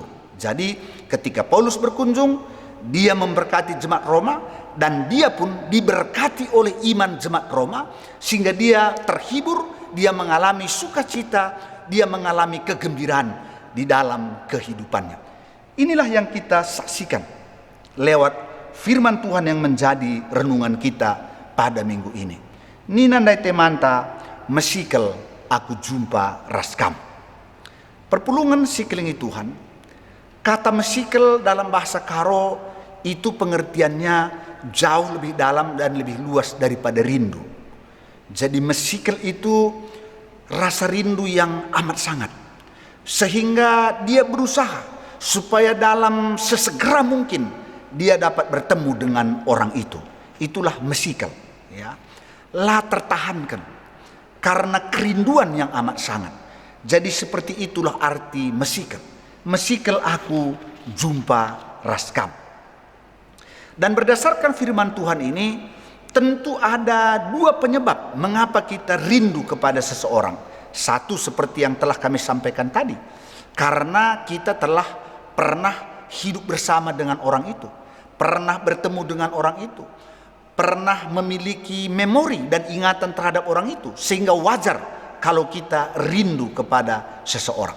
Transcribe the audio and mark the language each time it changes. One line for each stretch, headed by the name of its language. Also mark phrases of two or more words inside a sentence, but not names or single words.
Indonesian: Jadi ketika Paulus berkunjung, dia memberkati jemaat Roma, dan dia pun diberkati oleh iman jemaat Roma, sehingga dia terhibur, dia mengalami sukacita, dia mengalami kegembiraan di dalam kehidupannya. Inilah yang kita saksikan lewat firman Tuhan yang menjadi renungan kita pada minggu ini.
Batak Karo: Ninandai temanta mesikel aku jumpa raskam. Perpulungan sikelingi Tuhan.
Indonesian: Kata mesikel dalam bahasa Karo itu pengertiannya jauh lebih dalam dan lebih luas daripada rindu. Jadi mesikel itu rasa rindu yang amat sangat, sehingga dia berusaha supaya dalam sesegera mungkin dia dapat bertemu dengan orang itu. Itulah mesikel, ya. Lah tertahankan karena kerinduan yang amat sangat. Jadi seperti itulah arti mesikel.
Batak Karo: Mesikel aku jumpa raskam.
Indonesian: Dan berdasarkan firman Tuhan ini, tentu ada dua penyebab mengapa kita rindu kepada seseorang. Satu seperti yang telah kami sampaikan tadi, karena kita telah pernah hidup bersama dengan orang itu, pernah bertemu dengan orang itu, pernah memiliki memori dan ingatan terhadap orang itu, sehingga wajar kalau kita rindu kepada seseorang.